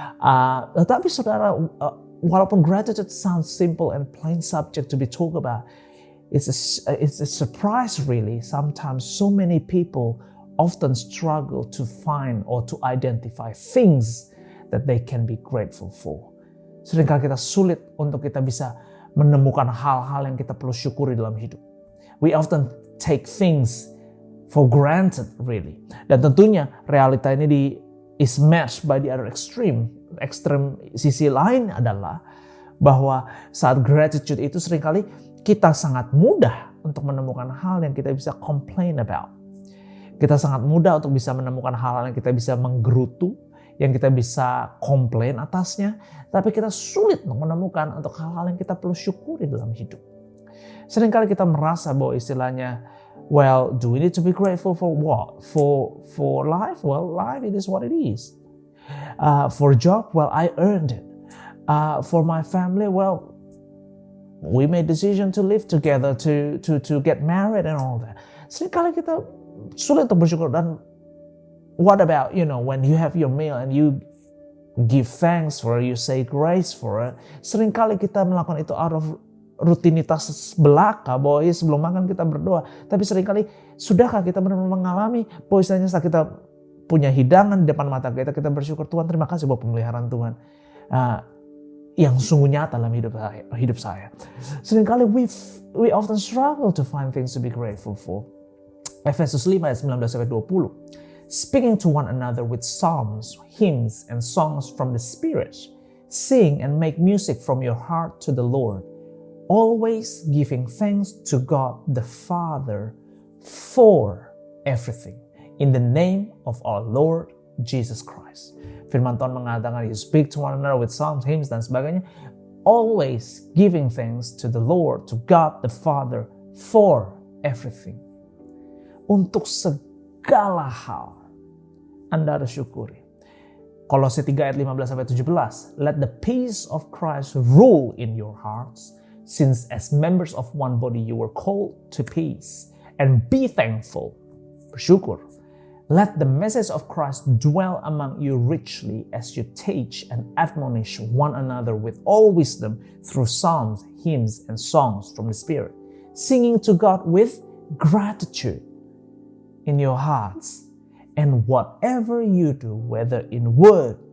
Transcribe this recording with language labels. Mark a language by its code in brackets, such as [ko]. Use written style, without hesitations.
[id] Tetapi saudara, walaupun [en] gratitude sounds simple and plain subject to be talked about, it's a surprise really. Sometimes so many people often struggle to find or to identify things that they can be grateful for. [id] Seringkali kita sulit untuk kita bisa menemukan hal-hal yang kita perlu syukuri dalam hidup. [en] We often take things for granted really. [id] Dan tentunya realita ini [en] is matched by the other extreme. [id] Ekstrem sisi lain adalah bahwa saat gratitude itu seringkali kita sangat mudah untuk menemukan hal yang kita bisa [en] complain about. [id] Kita sangat mudah untuk bisa menemukan hal-hal yang kita bisa menggerutu, yang kita bisa komplain atasnya, tapi kita sulit menemukan untuk hal-hal yang kita perlu syukuri dalam hidup. Seringkali kita merasa bahwa istilahnya, [en] well, do we need to be grateful for what? For life? Well, life it is what it is. For job, well, I earned it. For my family, well, we made decision to live together, to get married and all that. [id] Seringkali kita sulit untuk bersyukur. Dan [en] what about, when you have your meal and you give thanks for it, you say grace for it. [id] Seringkali kita melakukan itu [en] out of [id] rutinitas belaka, bahwa sebelum makan kita berdoa. Tapi seringkali, sudahkah kita benar-benar mengalami bahwa istilahnya saat kita punya hidangan di depan mata kita bersyukur, Tuhan terima kasih buat pemeliharaan Tuhan yang sungguh nyata dalam hidup saya. Seringkali [en] we often struggle to find things to be grateful for. Efesus 5 ayat 19-20. Speaking to one another with psalms, hymns, and songs from the Spirit, sing and make music from your heart to the Lord, always giving thanks to God the Father for everything, in the name of our Lord Jesus Christ. [id] Firman Tuhan mengatakan, [en] you speak to one another with psalms, hymns, [id] dan sebagainya, [en] always giving thanks to the Lord, to God the Father for everything. [id] Untuk segala hal Anda harus syukuri. Kolose 3 ayat 15-17. [en] Let the peace of Christ rule in your hearts, since as members of one body you were called to peace, and be thankful. [id] Bersyukur. [en] Let the message of Christ dwell among you richly as you teach and admonish one another with all wisdom through psalms, hymns, and songs from the Spirit, singing to God with gratitude in your hearts. And whatever you do, whether in word